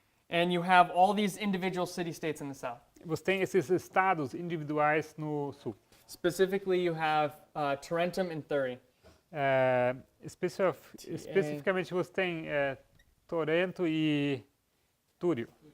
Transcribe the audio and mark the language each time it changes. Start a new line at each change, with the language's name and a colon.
English: and you have all these individual city-states in the south.
Portuguese: você tem esses estados individuais no sul.
English: Specifically, you have Tarentum and Thurii.
Portuguese: Especificamente você tem Torento e Túrio.